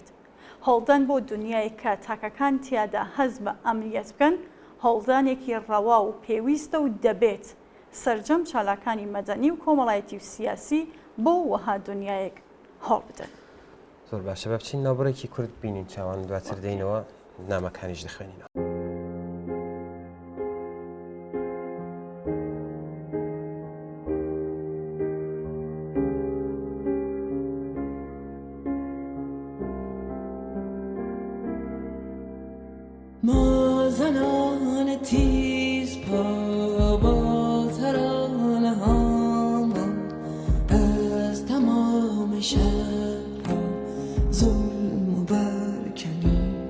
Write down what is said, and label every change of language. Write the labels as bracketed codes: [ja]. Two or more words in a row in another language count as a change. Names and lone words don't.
[ckb] هەڵدان بۆ دنیای کە تاکەکان تیادا هەز بە ئەمنیەت بکەن، هەڵدانێکی ڕەوا و پێویستە و دەبێت سەرجەم چالاکانی مەدەنی و کۆمەڵایەتی و سیاسی بۆ وەها دنیایەک هەڵ بدەن. زۆر باشە بە بچین ناوبڕێکی کورد بینین چاوان دواتر دێنەوە نامەکانیش دەخوێنینەوە. [fa] ما زنان تیز پا با ترانه هامان از تمام شهرها ظلم و برکنی،